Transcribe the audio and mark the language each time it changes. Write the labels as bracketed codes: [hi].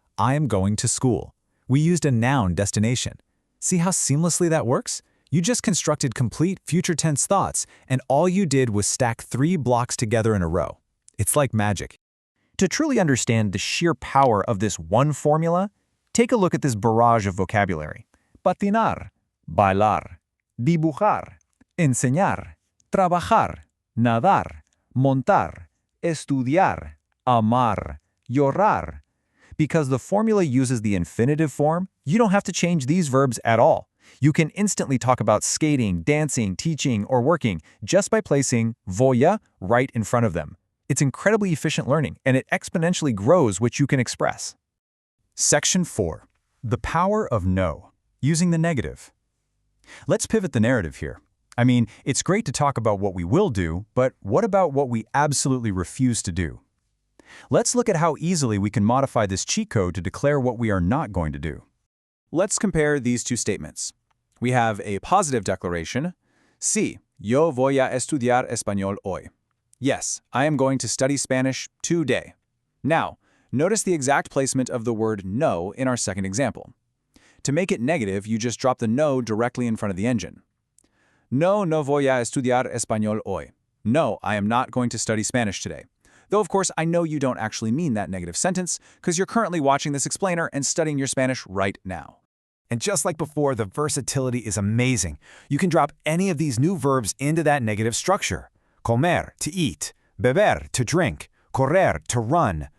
[en] I am going to school. We used a noun destination. See how seamlessly that works? You just constructed complete future tense thoughts, and all you did was stack 3 blocks together in a row. It's like magic. To truly understand the sheer power of this one formula, take a look at this barrage of vocabulary. [es] Patinar, bailar, dibujar, enseñar, trabajar, nadar, montar, estudiar, amar, llorar. [en] Because the formula uses the infinitive form, you don't have to change these verbs at all. You can instantly talk about skating, dancing, teaching, or working just by placing voy right in front of them. It's incredibly efficient learning, and it exponentially grows what you can express. Section 4. The power of no, using the negative. Let's pivot the narrative here. I mean, it's great to talk about what we will do, but what about what we absolutely refuse to do? Let's look at how easily we can modify this cheat code to declare what we are not going to do. Let's compare these two statements. We have a positive declaration. [es] Sí, yo voy a estudiar español hoy. [en] Yes, I am going to study Spanish today. Now, notice the exact placement of the word no in our second example. To make it negative, you just drop the no directly in front of the engine. [es] No, no voy a estudiar español hoy. [en] No, I am not going to study Spanish today. Though, of course, I know you don't actually mean that negative sentence because you're currently watching this explainer and studying your Spanish right now. And just like before, the versatility is amazing. You can drop any of these new verbs into that negative structure. [es] Comer, [en] to eat. [es] Beber, [en] to drink. [es] Correr, [en] to run.